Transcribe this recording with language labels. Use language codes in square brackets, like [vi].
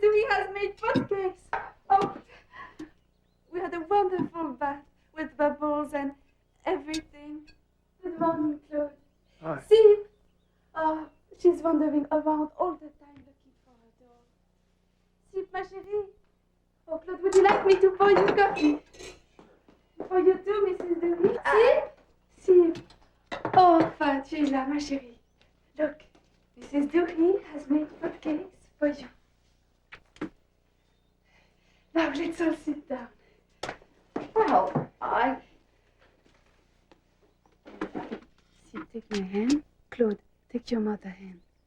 [en] Dewey has made pancakes. Oh, we had a wonderful bath with bubbles and everything. Good morning, Claude. Hi. Sip. Oh, she's wandering around all the time looking for her dog. Sip, [fr] ma chérie. [en] Oh, Claude, would you like me to pour you coffee? For you too, Mrs. Dewey. Sip. [fr] Oh, enfin, tu es là, ma chérie. [en] Look, Mrs. Dewey has made cupcakes for you. Now, let's all sit down. Well, Sip, take my hand. Claude, Take your mother's hand.